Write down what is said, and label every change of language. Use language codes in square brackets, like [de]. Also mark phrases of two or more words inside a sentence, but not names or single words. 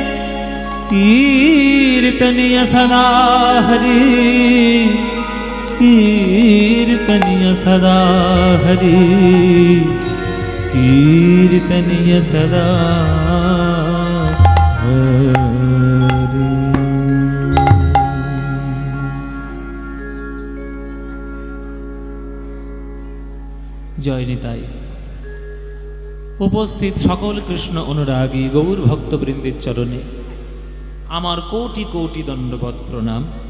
[sa] कीर्तनीय सदा हरि कीर्तनीय सदा हरि कीर्तनीय सदा हरि। [bn] জয় নিতাই। উপস্থিত সকল কৃষ্ণ অনুরাগী গৌর ভক্তবৃন্দের চরণে আমার কোটি কোটি দণ্ডবৎ প্রণাম।